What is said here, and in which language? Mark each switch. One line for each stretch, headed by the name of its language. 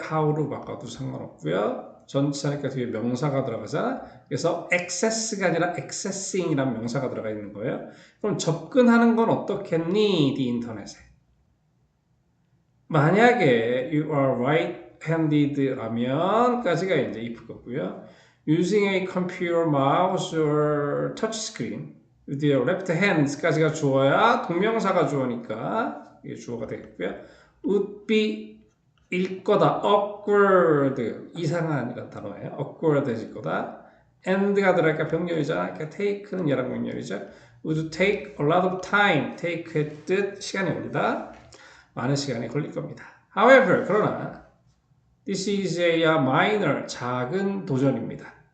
Korean: How로 바꿔도 상관없고요. 전치사니까 뒤에 명사가 들어가잖아. 그래서 access가 아니라 accessing이라는 명사가 들어가 있는 거예요. 그럼 접근하는 건 어떻겠니? 네 인터넷에. 만약에
English: you are right-handed
Korean: 라면까지가 이제 if 거고요.
English: Using a computer mouse or touch screen with your left hand
Korean: 까지가 주어야 동명사가 주어니까 이게 주어가 되겠고요.
English: Would be
Korean: 일 거다. awkward 이상한 단어예요. awkward해질 거다. and가 들어가니까 병렬이잖아. 그러니까 take는 얘랑 병렬이죠.
English: Would take a lot of time.
Korean: take의 뜻 시간이 걸리다. 많은 시간이 걸릴 겁니다.
English: However,
Korean: 그러나
English: This is a minor,
Korean: 작은 도전입니다.